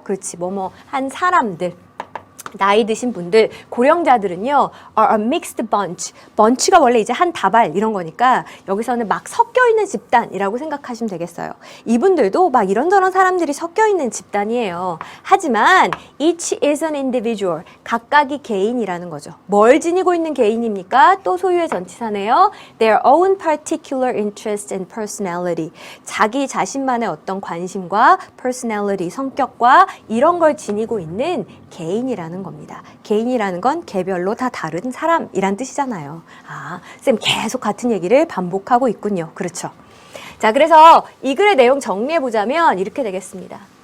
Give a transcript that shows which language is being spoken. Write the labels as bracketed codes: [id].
[ko] 그렇지. 한 사람들. 나이 드신 분들, 고령자들은요, [en] are a mixed bunch. [ko] bunch가 원래 이제 한 다발 이런 거니까 여기서는 막 섞여 있는 집단이라고 생각하시면 되겠어요. 이분들도 막 이런저런 사람들이 섞여 있는 집단이에요. 하지만 [en] each is an individual. [ko] 각각이 개인이라는 거죠. 뭘 지니고 있는 개인입니까? 또 소유의 전치사네요. [en] Their own particular interest and personality. [ko] 자기 자신만의 어떤 관심과 personality, 성격과 이런 걸 지니고 있는 개인이라는 겁니다. 개인이라는 건 개별로 다 다른 사람이란 뜻이잖아요. 아, 쌤 계속 같은 얘기를 반복하고 있군요. 그렇죠. 자, 그래서 이 글의 내용 정리해보자면 이렇게 되겠습니다.